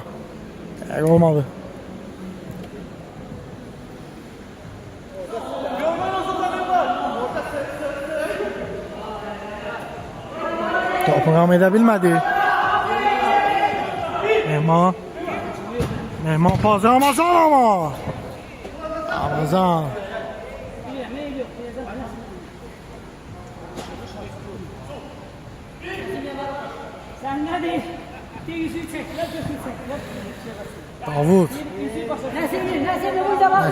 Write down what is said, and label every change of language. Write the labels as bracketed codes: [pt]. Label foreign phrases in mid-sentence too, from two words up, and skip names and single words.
[az] Həq olmadı. Topu ram edə bilmədi. Mehman pas Ramazan ama. Ramazan. [tr] Sen hadi. Yüzüğü çek. Davut. Nesimi burada bak.